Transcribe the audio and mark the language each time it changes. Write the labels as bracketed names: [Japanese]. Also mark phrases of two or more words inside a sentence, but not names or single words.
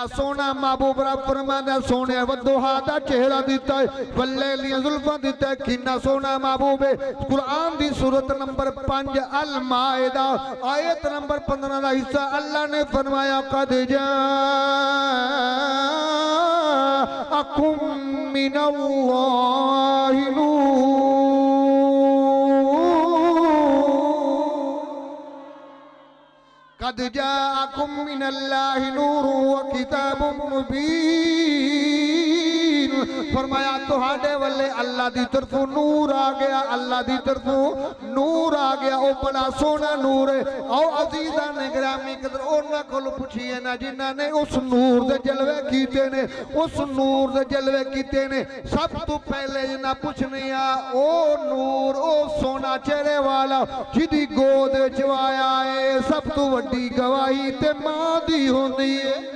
[Punjabi] سوہنا محبوب رب فرماندا سوہنے ودوہا دا چہرہ دتا ہے بلے لیاں زلفاں دتا ہے کنا سوہنا محبوب ہے قرآن دی سورت نمبر 5 المائدہ آیت نمبر 15 دا حصہ اللہ نے فرمایا قد [Arabic] جاءکم من اللہ قد جاءکم من اللہ نور وکتاب مبین [Punjabi] فرمایا تہاڈے ولے اللہ دی طرفوں نور آ گیا اللہ دی طرفوں نور آ گیا او بڑا سوہنا نور ہے آؤ عزیزا نے گرامی قدر انہاں کول پچھیے نا جنہاں نے اس نور دے جلوے کیتے نے اس نور دے جلوے کیتے نے سب توں پہلے جنہاں پچھنے آں او نور او سوہنا چہرے والا جدی گود وچ آیا ہے سب توں وڈی گواہی تے ماں دی ہوندی ہے